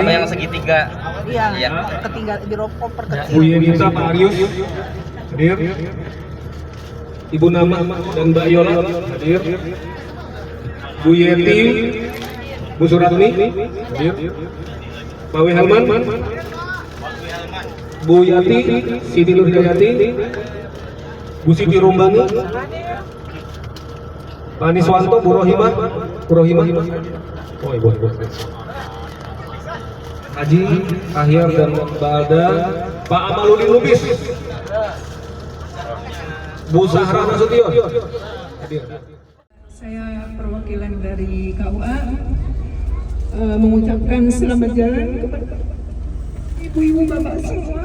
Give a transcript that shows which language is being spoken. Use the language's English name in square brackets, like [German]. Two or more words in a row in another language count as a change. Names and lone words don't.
[Indonesian] Sama yang segitiga. Iya, ketinggal di koper kecil. Bu Yenita, Pak Arius, hadir. Ibu Nama dan Mbak Yola, hadir. Bu Yeti, Bu Suratni, hadir. Pak Wihelman, Bu Yati, Siti Nurjayati, Bu Siti Rombani, Pak Niswanto, Bu Rohimah. Oh, Ibu. Haji, Ahyar dan Mbak Alda, Pak Amaludin Lubis, Bu Zahra Nasution. Saya perwakilan dari KUA mengucapkan selamat jalan kepada ibu-ibu bapak semua.